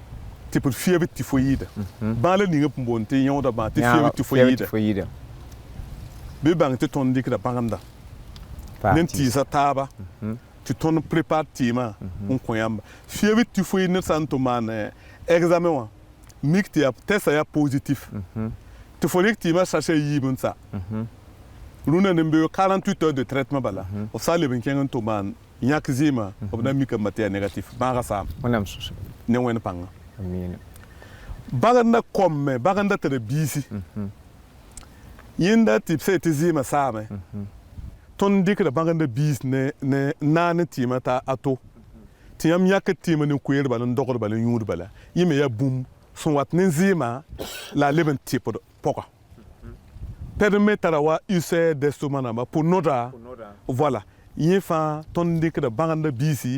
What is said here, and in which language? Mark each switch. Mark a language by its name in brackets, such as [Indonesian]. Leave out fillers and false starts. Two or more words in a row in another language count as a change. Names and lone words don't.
[Mossi] tɩpd fiab tifoyɩɩda bãa la ning n boond tɩ yõoda bãa tɩ fiab tifoyɩɩda bɩ bãng tɩ tõnd dɩkda bagenda ne tɩɩsa taaba tɩ tõnd prépare tɩɩmã n kõ yãmba fiab tifoyɩɩd ned sã n tʋm maan examen wã mik tɩ tɛsa yaa positif tɩ fo rɩk tɩɩmã sachet yiib n sa rũnã nin beo [French] 48 heures de traitement [Mossi] bala b sã n leb n kẽng n tʋm maan yãk zɩɩmã b na mikame tɩ yaa négatif bãaga saam wẽnnaam sõs ne wẽnd pãnga amiina bagenda kɔmme bagenda tara biisi yẽnda tɩ b sã tɩ zɩɩmã saame tõnd dɩkda bagenda biis ne naan tɩɩmã t'a to tɩ yãmb yãk tɩɩmã ne koeer bala n dogd bala n yũud bala yẽ me yaa bũmb sẽn wat ne zɩɩmã la a leb n tɩpd pɔga pɛd me tara wa [French] ulcère d'estomac [Mossi] nãmba pʋ noda voilà yẽ fãa tõnd dɩkda bagenda biisi